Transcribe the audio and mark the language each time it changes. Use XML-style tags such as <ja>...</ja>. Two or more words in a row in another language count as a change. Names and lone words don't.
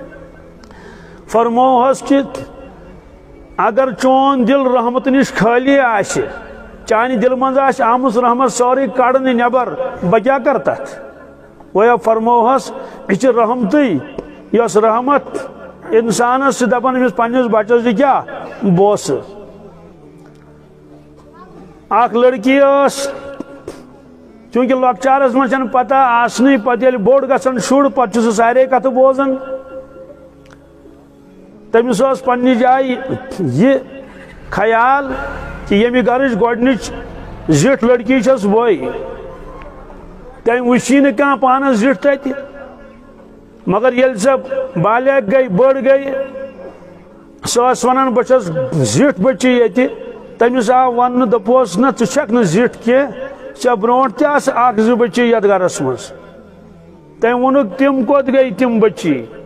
<ks>فرموہس کہ اگر چون دل رحمت نش خالی آسہ چانہ دل مز آمت رحمت سوری کڑنے نبر بہ کیا کر تت وہ فرموہس یہ رحمتی یس رحمت انسانس دپان امس پنس بچس دی کیا بوس اخ لڑکی چونکہ لکچارس من چھن پتہ آسنی پتہ یل بوڑ گژھان شر پتہ چھ سارے کتھ بوزان تمس پنہ جائے یہ خیال کہ یمہ گرچ گۄڈنِچ زٹھ لڑکی چھس وے تم وچی نہ کانٛہہ پانس زٹھ تتہ مگر یل سہ بالیغ گئی بڑ گئی سہ ونان بہ چھس زٹھ بچی یتہ تمس آو ون دپوس نہ ژٕ چھکھ نہٕ زٹھ کینٛہہ ژےٚ برونٛٹھ تہِ آسہٕ اکھ زٕ بچی یتھ گرس منٛز تٔمۍ ووٚنُکھ تِم کوٚت گٔے تِم بچی</ks>